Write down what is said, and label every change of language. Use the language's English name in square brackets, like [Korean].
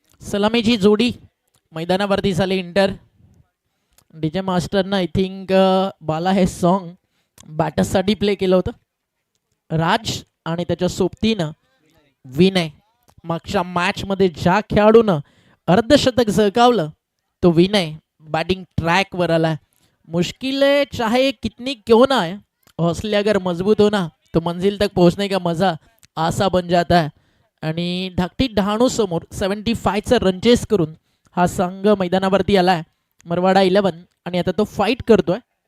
[Marathi] सलामीची जोडी मैदानावरती झाली इंटर. डीजे मास्टरनं [English] I think [Marathi] बाला हे सॉन्ग बॅटर्ससाठी प्ले केलं होतं. राज आणि त्याच्या सोबतीनं विनय. मागच्या मॅच मध्ये ज्या खेळाडूनं अर्धशतक झळकावलं तो विनय बैटिंग ट्रैक वर आला. [Hindi] मुश्किल है चाहे कितनी क्यों ना है, हौसले अगर मजबूत हो ना तो मंजिल तक पहुंचने का मजा आसा बन जाता है. [Marathi] आणि धाकटी डहाणू समोर 75चं रन चेस करून हा संघ मैदानावरती आलाय, मरवाडा 11, आणि आता तो फाईट करतोय.